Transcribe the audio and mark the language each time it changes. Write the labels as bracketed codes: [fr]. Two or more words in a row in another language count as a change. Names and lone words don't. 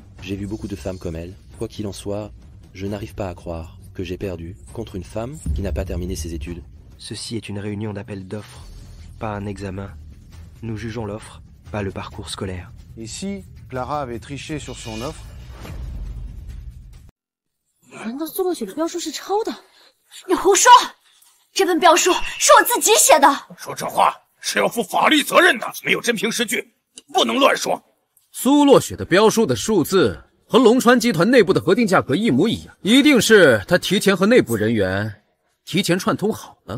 [fr] J'ai vu beaucoup de femmes comme elle. Quoi qu'il en soit, je n'arrive pas à croire que j'ai perdu contre une femme qui n'a pas terminé ses études. Ceci est une réunion d'appel d'offres, pas un examen. Nous jugeons l'offre, pas le parcours scolaire. Et si Clara avait triché sur son offre? [zh] 难道苏洛雪的标书是抄的？你胡说！这份标书是我自己写的。说这话是要负法律责任的，没有真凭实据，不能乱说。苏洛雪的标书的数字和龙川集团内部的核定价格一模一样，一定是他提前和内部人员提前串通好了。